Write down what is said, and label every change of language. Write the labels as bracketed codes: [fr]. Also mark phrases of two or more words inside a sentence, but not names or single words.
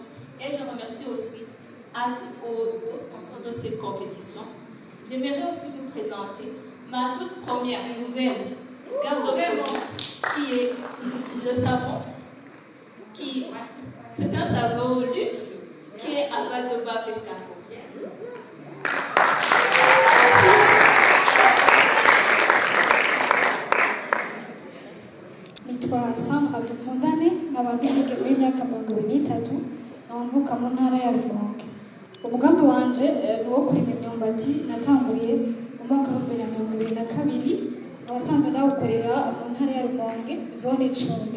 [fr] Et je remercie aussi aux sponsors de cette compétition. J'aimerais aussi vous présenter ma toute première nouvelle garde-produit, qui est le savon. C'est un savon luxe qui est à base de beurre d'escargot. [rn] Nitwa Sandra Dukundane, nkaba n'umwigeme w'imyaka 23, mvuka mu ntara ya Rumonge. Umugambi wanje ni wo kurima imyumbati natanguriye mu mwaka wa 2022, abasanzwe ndawukorera mu ntara ya Rumonge, zone Cumba.